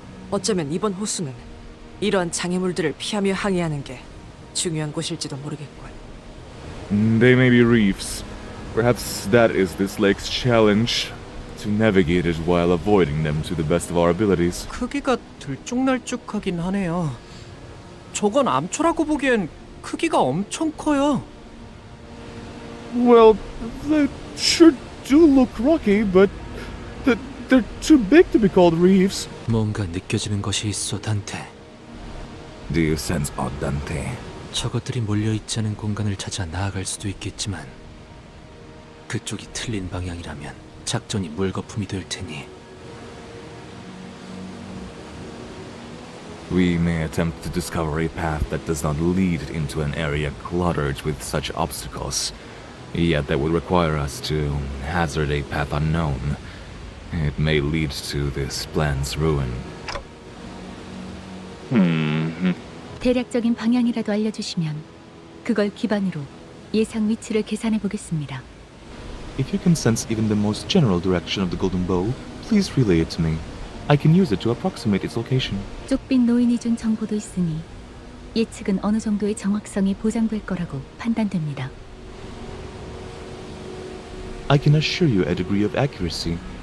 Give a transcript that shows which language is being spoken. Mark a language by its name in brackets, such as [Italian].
[Korean] 어쩌면 이번 호수는 이러한 장애물들을 피하며 항해하는 게 중요한 곳일지도 모르겠군. [English] They may be reefs. Perhaps that is this lake's challenge, to navigate it while avoiding them to the best of our abilities. [Korean] 크기가 들쭉날쭉하긴 하네요. 저건 암초라고 보기엔 크기가 엄청 커요. [English] Well, they sure do look rocky, but they're too big to be called reefs. [Korean] 뭔가 느껴지는 것이 있어, 단테. [English] Do you sense odd, Dante? [Korean] 저것들이 몰려있지 않은 공간을 찾아 나아갈 수도 있겠지만 그쪽이 틀린 방향이라면 작전이 물거품이 될 테니. [English] We may attempt to discover a path that does not lead into an area cluttered with such obstacles. Yet that would require us to hazard a path unknown. It may lead to this plan's ruin. [Korean] 대략적인 방향이라도 알려주시면 그걸 기반으로 예상 위치를 계산해 보겠습니다. [English] If you can sense even the most general direction of the golden bow, please relay it to me. I can use it to approximate its location. [Korean] 쪽빛 노인이 준 정보도 있으니 예측은 어느 정도의 정확성이 보장될 거라고 판단됩니다. [English] I can assure you a degree of accuracy.